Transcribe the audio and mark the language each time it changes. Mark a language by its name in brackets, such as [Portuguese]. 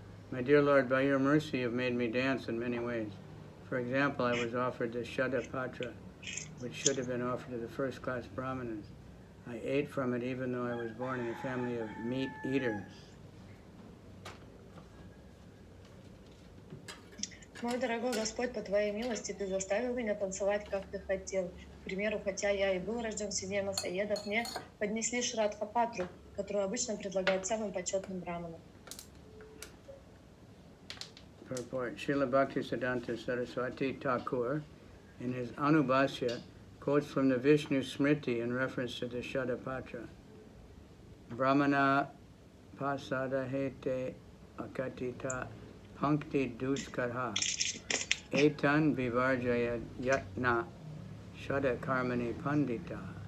[English] My dear Lord, by your mercy you have made me dance in many ways. For example, I was offered the Shada Patra, which should have been offered to the first-class Brahmanas. I ate from it even though I was born in a family of meat eaters. [Russian] Мой дорогой Господь, по Твоей милости Ты заставил меня танцевать, как Ты хотел. К примеру, хотя я и был рожден в семье масоедов, мне поднесли Шрадха Патру, которую обычно предлагают самым почетным браманам. [English] Purport. Srila Bhaktisiddhanta Saraswati Thakur, in his Anubhashya, quotes from the Vishnu Smriti in reference to the Shadapatra. [Sanskrit] Brahmana pasada hete akatita pankti duskarha etan vivarjaya yatna shada karmani pandita.